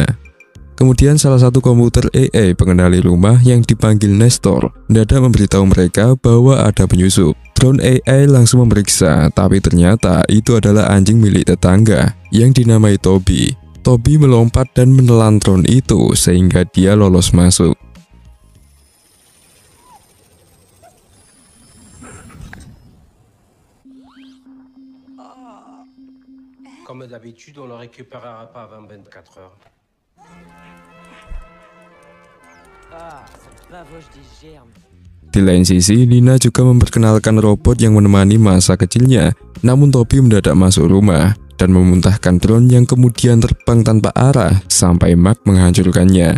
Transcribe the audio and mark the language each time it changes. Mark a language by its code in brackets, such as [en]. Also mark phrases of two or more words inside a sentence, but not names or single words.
[id] Kemudian salah satu komputer AI pengendali rumah yang dipanggil Nestor mendadak memberitahu mereka bahwa ada penyusup. Drone AI langsung memeriksa, tapi ternyata itu adalah anjing milik tetangga yang dinamai Toby. Toby melompat dan menelan drone itu sehingga dia lolos masuk. [fr] Comme d'habitude, on le récupérera pas avant 24 heures. [id] Di lain sisi, Nina juga memperkenalkan robot yang menemani masa kecilnya. Namun Toby mendadak masuk rumah dan memuntahkan drone yang kemudian terbang tanpa arah sampai Max menghancurkannya.